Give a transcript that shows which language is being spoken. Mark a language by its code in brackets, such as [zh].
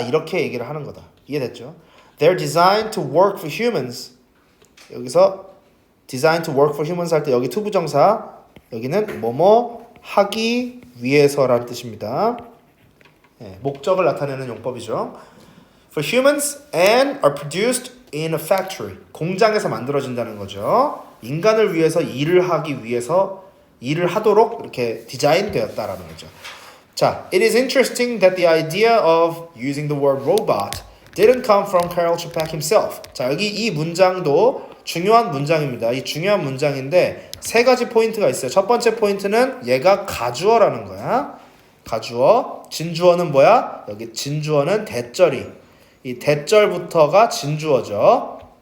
[ko] 이렇게 얘기를 하는 거다. 이해됐죠? [en] They're designed to work for humans. [ko] 여기서 [en] designed to work for humans [ko] 할 때 여기 to 부정사 여기는 뭐뭐 하기 위해서라는 뜻입니다. 네, 목적을 나타내는 용법이죠. [en] For humans and are produced in a factory. [ko] 공장에서 만들어진다는 거죠. 인간을 위해서 일을 하기 위해서 일을 하도록 이렇게 디자인되었다라는 거죠. [en] 자, it is interesting that the idea of using the word robot didn't come from Karel Čapek himself. [ko] 자, 여기 이 문장도 중요한 문장입니다. 이 중요한 문장인데 세 가지 포인트가 있어요. 첫 번째 포인트는 얘가 가주어라는 거야. 가주어. 진주어는 뭐야? 여기 진주어는 대절이. 이 대절부터가 진주어죠.